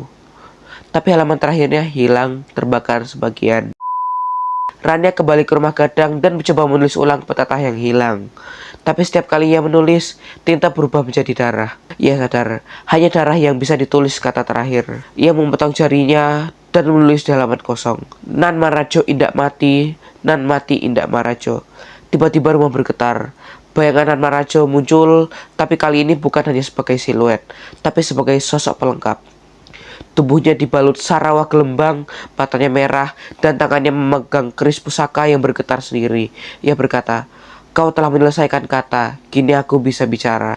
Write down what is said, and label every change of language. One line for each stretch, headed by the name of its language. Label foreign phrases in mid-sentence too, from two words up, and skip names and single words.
Indonesian: Tapi halaman terakhirnya hilang, terbakar sebagian. Rania kembali ke rumah gadang dan mencoba menulis ulang pepatah yang hilang. Tapi setiap kali ia menulis, tinta berubah menjadi darah. Ia sadar, hanya darah yang bisa ditulis kata terakhir. Ia memotong jarinya dan menulis di halaman kosong.
Minangkabau: Nan Marajo indak mati, nan mati indak Marajo.
Indonesian: Tiba-tiba rumah bergetar. Bayangan Nan Marajo muncul, tapi kali ini bukan hanya sebagai siluet, tapi sebagai sosok pelengkap. Tubuhnya dibalut sarawak gelembang, matanya merah, dan tangannya memegang keris pusaka yang bergetar sendiri. Ia berkata, kau telah menyelesaikan kata, kini aku bisa bicara.